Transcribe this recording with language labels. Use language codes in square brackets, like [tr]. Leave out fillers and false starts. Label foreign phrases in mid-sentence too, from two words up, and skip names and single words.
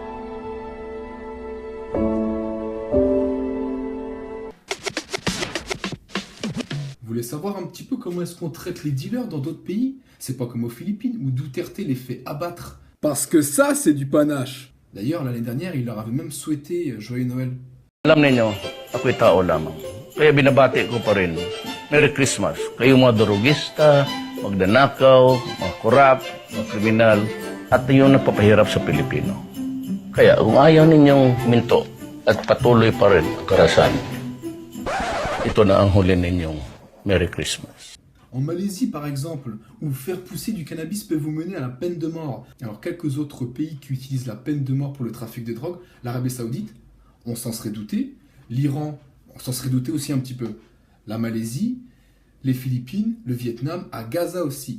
[fr] Vous voulez savoir un petit peu comment est-ce qu'on traite les dealers dans d'autres pays? C'est pas comme aux Philippines où Duterte les fait abattre. Parce que ça, c'est du panache. D'ailleurs, l'année dernière, il leur avait même souhaité Joyeux Noël. [tl] Alam ninyo, ako'y tao lamang. Kaya binabati ko pa rin. [en] Merry Christmas. [tl] Kayo mga durugista, magdanakaw, mga korap, mga kriminal, at yung nagpapahirap sa Pilipino. Kaya kung ayaw ninyong minto at patuloy pa rin ang karahasan, ito na ang huli ninyong [en] Merry Christmas. [fr] En Malaisie, par exemple, où faire pousser du cannabis peut vous mener à la peine de mort. Alors, quelques autres pays qui utilisent la peine de mort pour le trafic de drogue, l'Arabie Saoudite, on s'en serait douté. L'Iran, on s'en serait douté aussi un petit peu. La Malaisie, les Philippines, le Vietnam, à Gaza aussi.